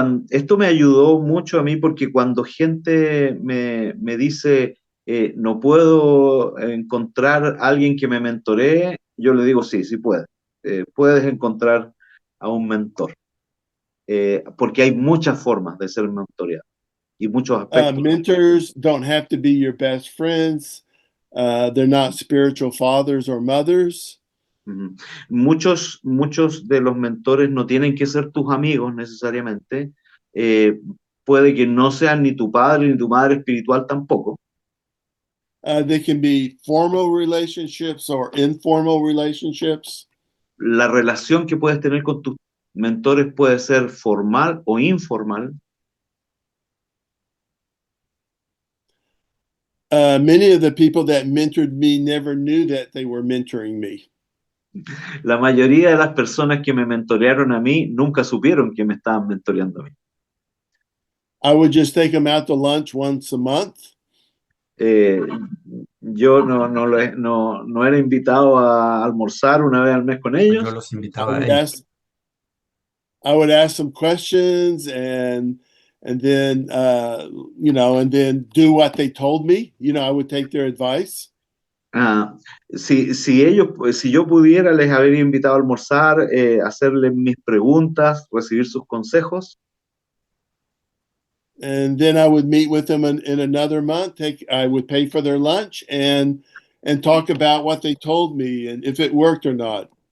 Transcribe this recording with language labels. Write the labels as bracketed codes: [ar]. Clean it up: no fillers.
[es] Esto me ayudó mucho a mí porque cuando gente me dice no puedo encontrar a alguien que me mentoree, yo le digo sí puedes. Puedes encontrar a un mentor. Porque hay muchas formas de ser mentoreado y muchos aspectos. [en] Mentors don't have to be your best friends. They're not spiritual fathers or mothers. [es] Muchos de los mentores no tienen que ser tus amigos necesariamente. Puede que no sean ni tu padre ni tu madre espiritual tampoco. [en] They can be formal relationships or informal relationships. [es] La relación que puedes tener con tus mentores puede ser formal o informal. [en] Many of the people that mentored me never knew that they were mentoring me. [es] La mayoría de las personas que me mentorearon a mí nunca supieron que me estaban mentoreando a mí. [en] I would just take them out to lunch once a month. [es] Yo no era invitado a almorzar una vez al mes con ellos. Yo los invitaba a ellos. [en] I would ask some questions and then and then do what they told me. I would take their advice. [es] Si yo pudiera les haber invitado a almorzar, hacerles mis preguntas, recibir sus consejos. [en] And then I would meet with them in another month. I would pay for their lunch and talk about what they told me and if it worked or not.